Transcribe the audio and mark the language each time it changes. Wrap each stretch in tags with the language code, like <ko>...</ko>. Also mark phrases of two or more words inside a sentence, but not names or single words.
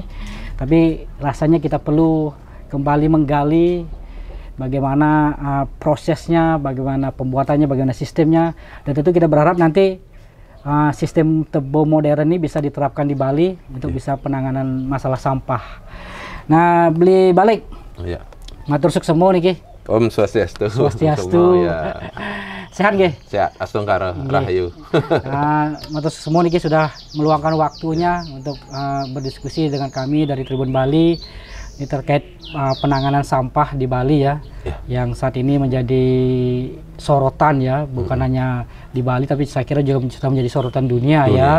<id>Tapi rasanya kita perlu kembali menggali bagaimana prosesnya, bagaimana pembuatannya, bagaimana sistemnya. Dan tentu kita berharap nanti sistem Tebo Modern ini bisa diterapkan di Bali untuk bisa penanganan masalah sampah. Nah, beli balik. Matur suk semua nih, Ki. Om Swastiastu. Swastiastu. Ya. Sehat, Ki? Sehat,</id> <ban>astungkara rahayu.</ban> <id>Matur suk semua nih, Ki, sudah meluangkan waktunya untuk berdiskusi dengan kami dari Tribun Bali. Ini terkait penanganan sampah di Bali ya, yang saat ini menjadi sorotan ya, bukan hanya di Bali tapi saya kira juga sudah menjadi sorotan dunia ya.</id>